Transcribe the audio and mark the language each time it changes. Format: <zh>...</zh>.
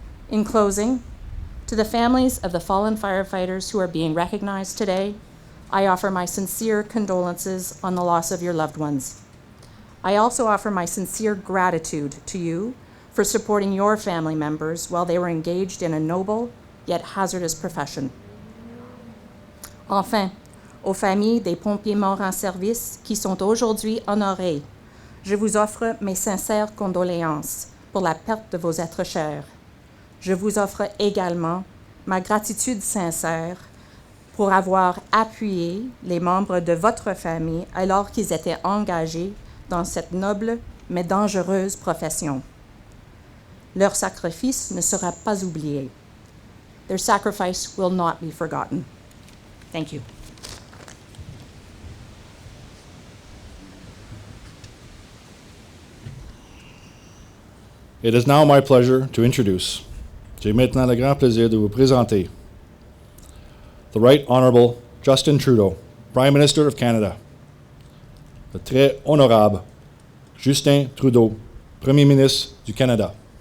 <en>In closing, to the families of the fallen firefighters who are being recognized today, I offer my sincere condolences on the loss of your loved ones. I also offer my sincere gratitude to you for supporting your family members while they were engaged in a noble yet hazardous profession.</en> <fr>Enfin, aux familles des pompiers morts en service qui sont aujourd'hui honorés, je vous offre mes sincères condoléances pour la perte de vos êtres chers. Je vous offre également ma gratitude sincère pour avoir appuyé les membres de votre famille alors qu'ils étaient engagés dans cette noble mais dangereuse profession. Leur sacrifice ne sera pas oublié.</fr> <en>Their sacrifice will not be forgotten. Thank you. It is now my pleasure to introduce.</en> <fr>J'ai maintenant le grand plaisir de vous présenter</fr> <en>the Right Honorable Justin Trudeau, Prime Minister of Canada.</en> <fr>Le très honorable Justin Trudeau, Premier ministre du Canada.</fr>